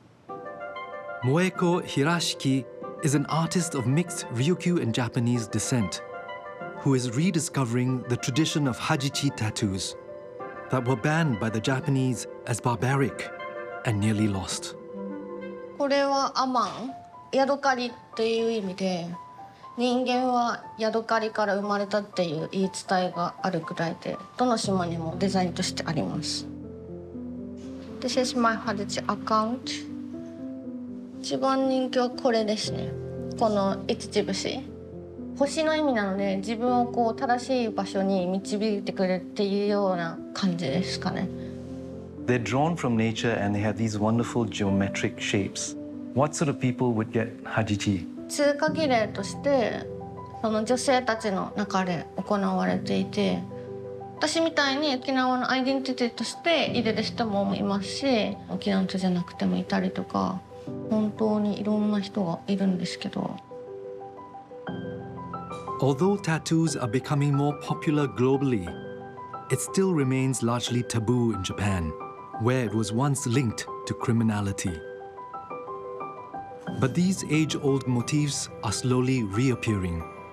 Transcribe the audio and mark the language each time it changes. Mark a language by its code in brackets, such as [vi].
[en] Moeko Hirashiki is an artist of mixed Ryukyu and Japanese descent who is rediscovering the tradition of hajiti tattoos that were banned by the Japanese as barbaric and nearly lost. [ja] これはアマン、ヤドカリっていう意味で、人間はヤドカリから生まれたっていう言い伝えがあるくらいで、どの島にもデザインとしてあります。 [en] This is my hajiti account. [ja] 一番人気はこれですね。この五つ星。星の意味なので、自分をこう正しい場所に導いてくれるっていうような感じですかね。 [en] They're drawn from nature and they have these wonderful geometric shapes. What sort of people would get hajiti? [ja] 通過儀礼としてその女性たちの中で行われていて、私みたいに沖縄のアイデンティティとして入れる人もいますし、沖縄の人じゃなくてもいたりとか、本当にいろんな人がいるんですけど。 [en] Although tattoos are becoming more popular globally, it still remains largely taboo in Japan, where it was once linked to criminality. But these age-old motifs are slowly reappearing.